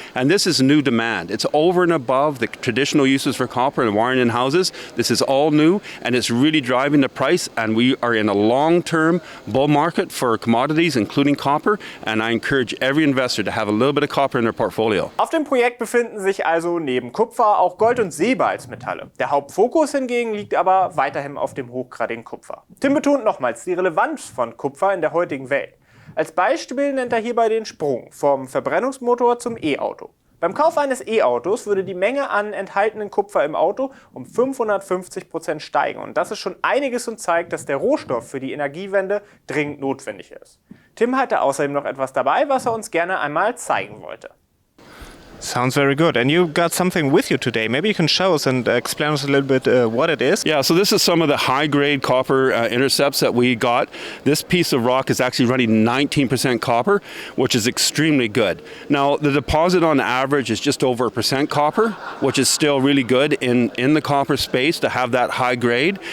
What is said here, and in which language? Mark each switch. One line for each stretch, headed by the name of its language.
English: And this is new demand. It's over and above the traditional uses for copper and wiring in houses. This is all new, and it's really driving the price, and we are in a long-term bull market for commodities, including copper, and I encourage every investor to have a little bit of copper in their portfolio.
German: Auf dem Projekt befinden sich also neben Kupfer auch Gold und Silber als Metalle. Der Hauptfokus hingegen liegt aber weiterhin auf dem hochgradigen Kupfer. Tim betont nochmals die Relevanz von Kupfer in der heutigen Welt. Als Beispiel nennt er hierbei den Sprung vom Verbrennungsmotor zum E-Auto. Beim Kauf eines E-Autos würde die Menge an enthaltenen Kupfer im Auto um 550% steigen. Und das ist schon einiges und zeigt, dass der Rohstoff für die Energiewende dringend notwendig ist. Tim hatte außerdem noch etwas dabei, was er uns gerne einmal zeigen wollte.
English: Sounds very good. And you got something with you today. Maybe you can show us and explain us a little bit what it is. Yeah, so this is some of the high-grade copper intercepts that we got. This piece of rock is actually running 19% copper, which is extremely good. Now, the deposit on average is just over 1% copper, which is still really good in the copper space to have that high grade.